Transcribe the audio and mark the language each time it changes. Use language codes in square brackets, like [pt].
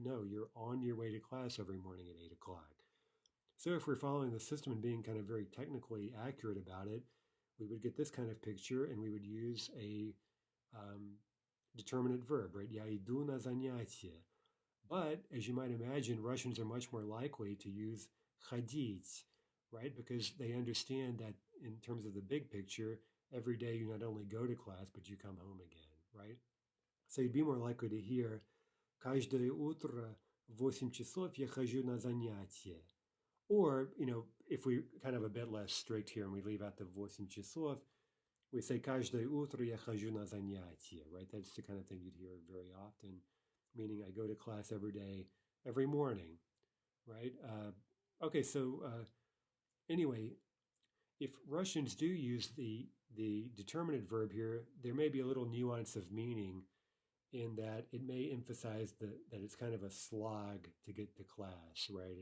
[en] No, you're on your way to class every morning at 8 o'clock. So if we're following the system and being kind of very technically accurate about it, we would get this kind of picture and we would use a determinate verb, right? [ru] Я иду на занятия. [en] But as you might imagine, Russians are much more likely to use ходить, right? Because they understand that in terms of the big picture, every day you not only go to class, but you come home again, right? So you'd be more likely to hear [ru] каждое утро в 8 часов я хожу на занятия. [en] Or, if we kind of a bit less strict here and we leave out the 8 часов, we say [ru] каждое утро я хожу на занятия, [en] right? That's the kind of thing you'd hear very often, meaning I go to class every day, every morning, right? Okay, so anyway, if Russians do use the determinate verb here, there may be a little nuance of meaning in that it may emphasize that it's kind of a slog to get to class, right?